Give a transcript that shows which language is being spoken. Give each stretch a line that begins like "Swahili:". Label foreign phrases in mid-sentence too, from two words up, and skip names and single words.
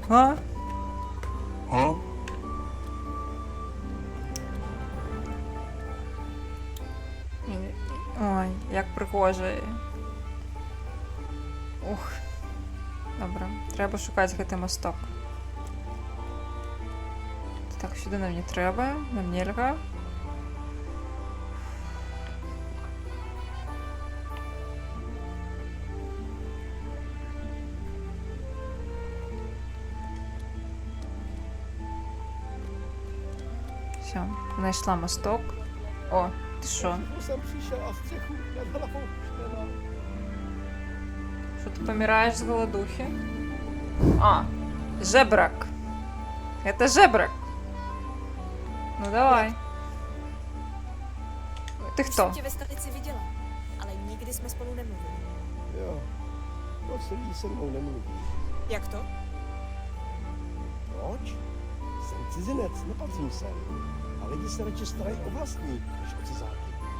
Belarusian: Ой, як прыгожа. Ух. Добра, трэба шукаць гэты масток. Так, сюды нам не трэба, нам нельга.
Ukrainian: Все, знайшла мосток. О, ти що?
Czech: Jsem přišel a střechu nad hlavou už nemám.
Ukrainian: Що ти помираєш з голодухи?
Russian: А, жебрак. Это жебрак. Ну давай.
Czech: Ty Už kto? jsem tě ve stanici viděla, ale nikdy jsme spolu nemluvili. Jo, moc lidí se mnou nemluví. Jak to? Proč? Jsem cizinec, nepatřím sem. A lidi se radši starají o vlastní, než o cizáky.